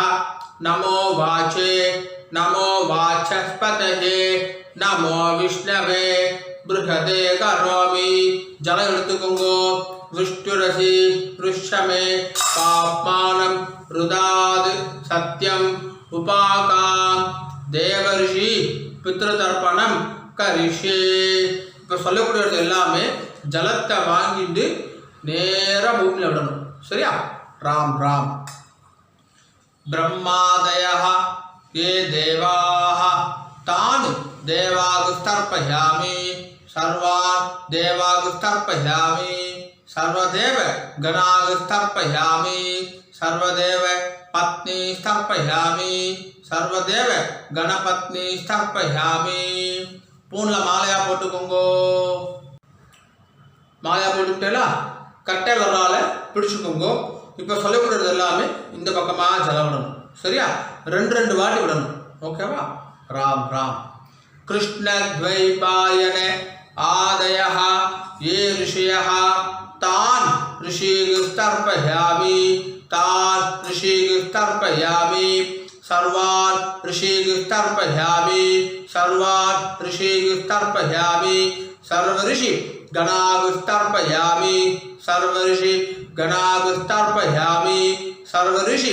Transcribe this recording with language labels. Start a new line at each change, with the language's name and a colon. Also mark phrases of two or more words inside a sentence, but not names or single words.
Sanskrit: नमो वाचे नमो वाचस्पतये नमो विष्णवे बृहदे करोमि जल ऋतुकुंगो विष्णुरसि पृष्ठमे पाप्मानं रुदाद सत्यम उपाकाम देवर्षि पितृतर्पणम करिष्ये
Tamil: இப்போ சொல்லக்கூடியது எல்லாமே ஜலத்தை வாங்கிட்டு நேரா பூமியில் விடணும் சரியா ராம் ராம்
Sanskrit: ब्रह्मादयः ये देवाः तान् देवागुस्तर्पयामि सर्वान् देवागुस्तर्पयामि सर्वदेव गणागुस्तर्पयामि सर्वदेव पत्नी स्थर्पयामि सर्वदेव गणपत्नी स्थर्पयामि
Tamil: பூன்ல மாலையா போட்டுக்கோங்கோ மாலையா போட்டுட்டேல கட்டை விரலால பிடிச்சுக்கோங்கோ இப்போ சொல்லக்கூடியது எல்லாமே இந்த பக்கமா ஜலம் விடணும் சரியா ரெண்டு வாட்டி விடணும் ஓகேவா ராம் ராம்
Sanskrit: कृष्ण द्वैपायन आदयः ये ऋषयः तान् ऋषिस्तर्पयामि तान् ऋषिस्तर्पयामि सर्वान् ऋषिस्तर्पयामि सर्वान् ऋषिस्तर्पयामि सर्वऋषि गणागुस्तर्पयामि सर्वऋषि गणागुस्तर्पयामि सर्वऋषि